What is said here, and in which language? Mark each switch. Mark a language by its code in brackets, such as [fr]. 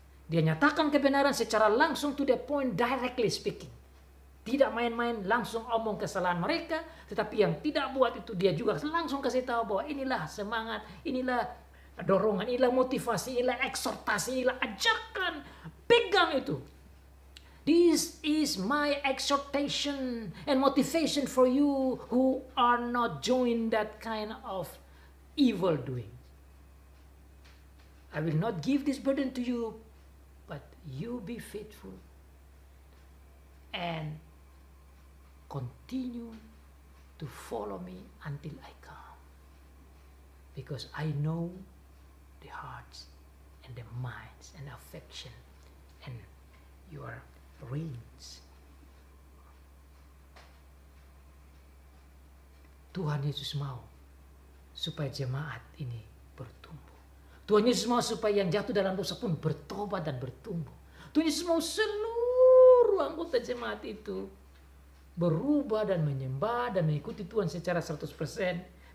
[id] Dia nyatakan kebenaran secara langsung, [en] to the point, directly speaking. [id] Tidak main-main, langsung omong kesalahan mereka. Tetapi yang tidak buat itu, dia juga langsung kasih tahu bahwa inilah semangat, inilah dorongan, inilah motivasi, inilah eksortasi, inilah ajakan. Pegang itu. [en] This is my exhortation and motivation for you who are not doing that kind of evil doing. I will not give this burden to you, but you be faithful and continue to follow me until I come. Because I know the hearts and the minds and affection and your reins. [id] Tuhan Yesus mau supaya jemaat ini bertumbuh. Tuhan Yesus mau supaya yang jatuh dalam dosa pun bertobat dan bertumbuh. Tuhan Yesus mau seluruh anggota jemaat itu berubah dan menyembah dan mengikuti Tuhan secara 100%.